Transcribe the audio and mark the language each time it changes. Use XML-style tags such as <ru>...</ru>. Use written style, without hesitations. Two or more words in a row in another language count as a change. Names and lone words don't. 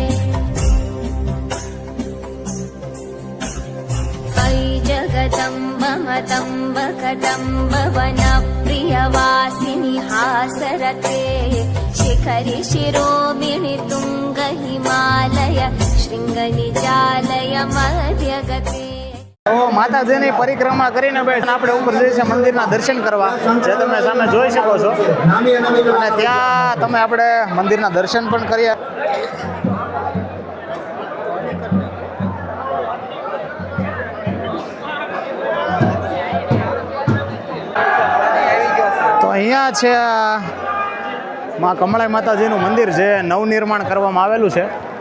<sa>अयि जगदम्ब मतम्ब कदम्ब वनप्रियवासिनि हासरते शिखरि शिरोमिणि तुङ्ग हिमालय शृङ्गनिजालय मध्यगते.</sa> <gu>તો માતાજીની પરિક્રમા કરીને ભાઈ આપણે ઉપર જઈએ છીએ મંદિરના દર્શન કરવા, જે તમે સામે જોઈ શકો છો. અને ત્યાં તમે આપણે મંદિરના દર્શન પણ કર્યા. તો અહીંયા છે માં કમળાઈ માતાજીનું મંદિર છે, નવનિર્માણ કરવામાં આવેલું છે.</gu>